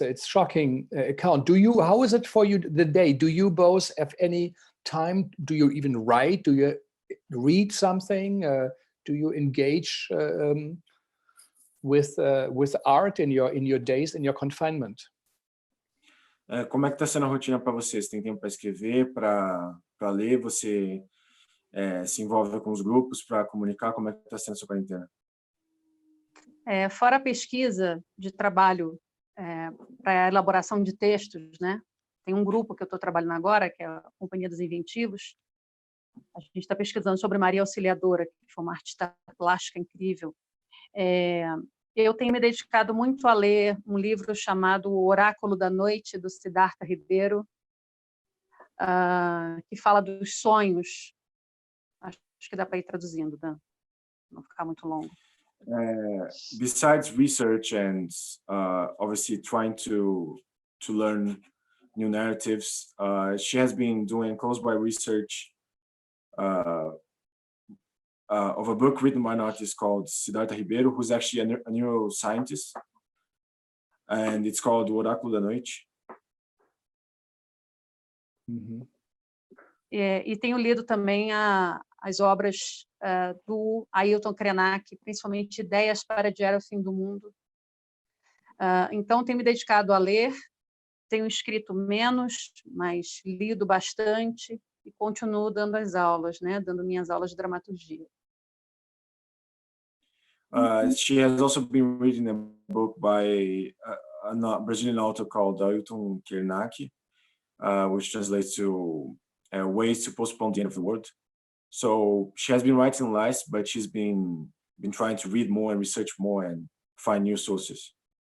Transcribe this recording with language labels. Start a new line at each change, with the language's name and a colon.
English: It's shocking account. How is it for you the day? Do you both have any time? Do you even write? Do you read something? Do you engage with art in your days, in your confinement?
Portuguese: Como é que está sendo a rotina para você? Você tem tempo para escrever, para ler? Você se envolve com os grupos para comunicar? Como é que está sendo a sua quarentena? Fora a pesquisa de trabalho para a elaboração de textos, né? Tem um grupo que eu estou trabalhando agora, que é a Companhia dos Inventivos. A gente está pesquisando sobre Maria Auxiliadora, que foi uma artista plástica incrível. Eu tenho me dedicado muito a ler um livro chamado O Oráculo da Noite, do Siddhartha Ribeiro, que fala dos sonhos. Acho que dá para ir traduzindo, né? Não ficar muito longo.
English: Besides research and obviously trying to learn new narratives, she has been doing close by research of a book written by an artist called Siddhartha Ribeiro, who's actually a neuroscientist, and it's called O Oráculo da Noite.
Portuguese: E tenho lido também as obras do Ailton Krenak, principalmente Ideias para Adiar o Fim do Mundo. Então, tenho me dedicado a ler, tenho escrito menos, mas lido bastante e continuo dando as aulas, né? Dando minhas aulas de dramaturgia.
English: She has also been reading a book by a Brazilian author called Ailton Krenak, which translates to Ways to Postpone the End of the World. So she has been writing less, but she's been trying to read more and research more and find new sources.